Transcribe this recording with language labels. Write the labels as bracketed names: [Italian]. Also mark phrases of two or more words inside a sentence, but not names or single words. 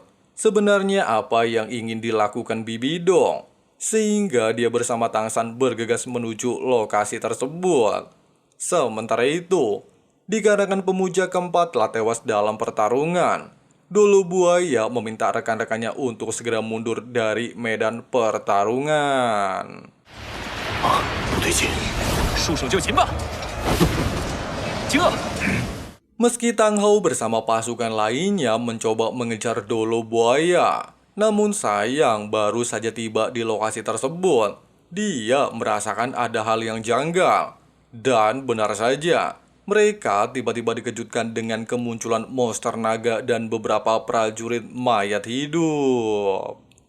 [Indonesian] Sebenarnya apa yang ingin dilakukan Bibi Dong, sehingga dia bersama Tang San bergegas menuju lokasi tersebut. Sementara itu, dikarenakan pemuja keempat telah tewas dalam pertarungan, Dolo Buaya meminta rekan-rekannya untuk segera mundur dari medan pertarungan. [Chinese] 不对劲，束手就擒吧！这 [Indonesian] Meski Tang Hao bersama pasukan lainnya mencoba mengejar Dolo Buaya, namun sayang baru saja tiba di lokasi tersebut, dia merasakan ada hal yang janggal. Dan benar saja, mereka tiba-tiba dikejutkan dengan kemunculan monster naga dan beberapa prajurit mayat hidup.